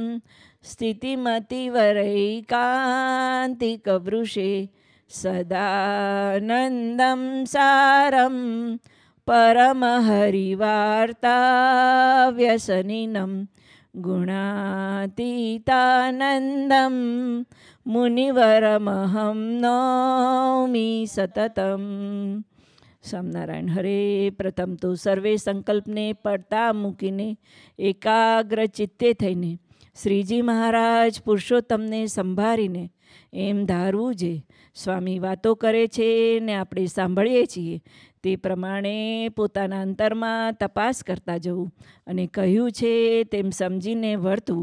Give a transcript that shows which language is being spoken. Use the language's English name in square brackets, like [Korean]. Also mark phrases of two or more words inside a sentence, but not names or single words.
[Sanskrit] स्थितिमतिवरैकान्तिकवृषे सदानन्दं सारं परमहरिवार्ताव्यसनिनं गुणातीतानन्दं मुनिवरमहं नौमि सततं. [Gujarati] સ્વામિનારાયણ હરે. પ્રથમ તો સર્વે સંકલ્પને પડતા મૂકીને એકાગ્ર ચિત્તે થઈને શ્રીજી મહારાજ પુરુષોત્તમને સંભાળીને એમ ધારવું છે સ્વામી વાતો કરે છે ને આપણે સાંભળીએ છીએ તે પ્રમાણે પોતાના અંતરમાં તપાસ કરતા જવું અને કહ્યું છે તેમ સમજીને વર્તવું.